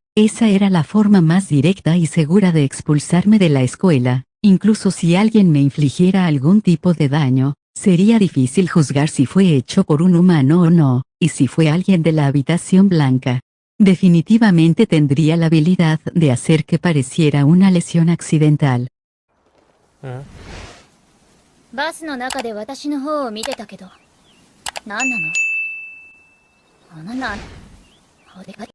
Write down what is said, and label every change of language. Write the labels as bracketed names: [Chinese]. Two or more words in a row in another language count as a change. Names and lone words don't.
[Spanish] Esa era la forma más directa y segura de expulsarme de la escuela. Incluso si alguien me infligiera algún tipo de daño, sería difícil juzgar si fue hecho por un humano o no, y si fue alguien de la habitación blanca. Definitivamente tendría la habilidad de hacer que pareciera una lesión accidental. [Japanese] バスの中で私の方を見てたけど、何なの？あなた、おでかい。